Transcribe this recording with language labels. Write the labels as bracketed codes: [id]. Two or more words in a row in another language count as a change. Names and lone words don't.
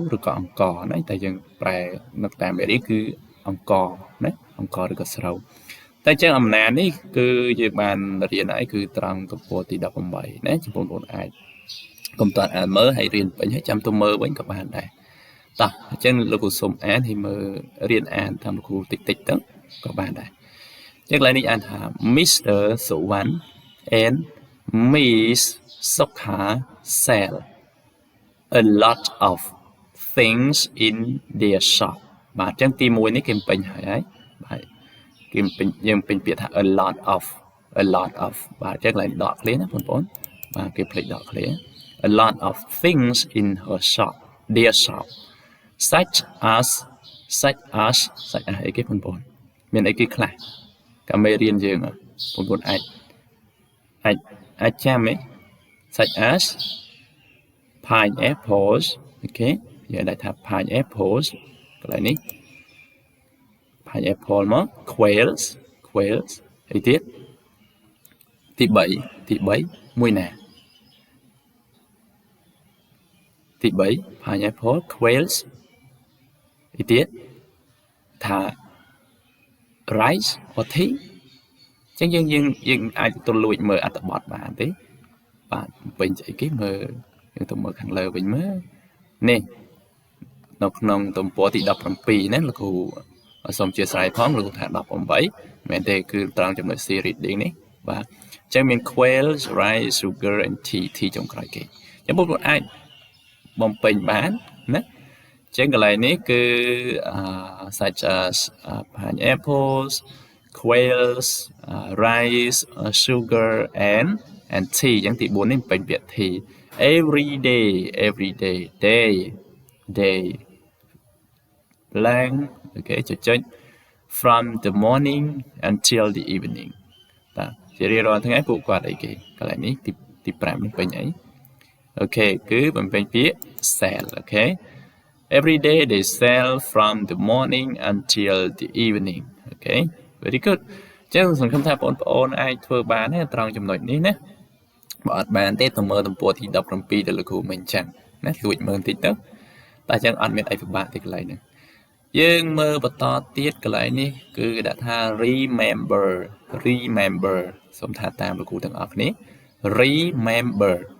[km] ឬក៏អង្ករណាតែយើងប្រែនៅតាមអេរីគឺអង្ករណាអង្ករឬក៏ស្រូវតែចឹងអំណាចនេះគឺយើងបានរៀនហើយគឺត្រង់ទំព័រទី18ណាបងប្អូនអាចកុំតាន់អានមើលហើយរៀនពេញហើយចាំទៅមើលវិញក៏បានដែរតោះអញ្ចឹងលោកគ្រូសូមអានហើយមើលរៀនអានតាមលោកគ្រូតិចទៅក៏បានដែរចឹងឡើយនេះអានថា Mr. [en] Suwan and Miss Sokha sell a lot of things in their shop [km] បាទអញ្ចឹងទី1 នេះគេពេញហើយបាទគេពេញយើងពេញពាក្យថា [en] a lot of [km] បាទអញ្ចឹងឡើងដកឃ្លាណាបងប្អូនបាទគេភ្លេចដកឃ្លា [en] a lot of things in her shop their shop such as [km] អីគេបងប្អូនមានអីគេខ្លះកាមេរៀនយើងបងប្អូន អាចចាំទេ [en] such as pineapples [km] អូខេយើងដាក់ថា pineapples កន្លែងនេះ pineapple មក quails អីទៀតទី3មួយណា ទី3 [en] pineapple quails [km] អីទៀតថា [en] rice or tea [km] អញ្ចឹងយើងអាចទៅលួចមើលអត្ថបទបានទេបាទ ពេញស្អីគេមើលយើងទៅមើលខាងលើវិញមើលនេះនៅក្នុងទំព័រទី17 ណាលោកគ្រូសូមអធិស្ឋានផងលោកគ្រូថា18មែនទេគឺត្រង់ចំណុច [en] C reading [km] នេះបាទអញ្ចឹងមាន [en] quails rice sugar and tea [km] ចុងក្រោយគេអញ្ចឹងបងប្អូនអាចបំពេញបានណាអញ្ចឹងកន្លែងនេះគឺ [en] such as pineapples quails rice sugar and tea [km] អញ្ចឹងទី4នេះពេញពាក្យ [en] tea every day blank [km] អូខេចុច [en] from the morning until the evening [km] បាទជារៀងរាល់ថ្ងៃពួកគាត់អីគេកន្លែងនេះទី5នេះពេញអីអូខេ គឺបំពេញពាក្យ sell អូខេ [en] every day they sell from the morning until the evening [km] អូខេ [en] very good [km] ចឹងសង្ឃឹមថាបងប្អូនអាចធ្វើបានទេត្រង់ចំណុចនេះណាបើអត់បានទេទៅមើលទំព័រទី17ដែលលោកគ្រូមិញចឹងណាលួចមើលបន្តិចទៅតែចឹងអត់មានអីពិបាកទេកន្លែងហ្នឹងយើងមើលបន្តទៀតកន្លែងនេះគឺគេដាក់ថា remember សូមថាតាមលោកគ្រូទាំងអស់គ្នា remember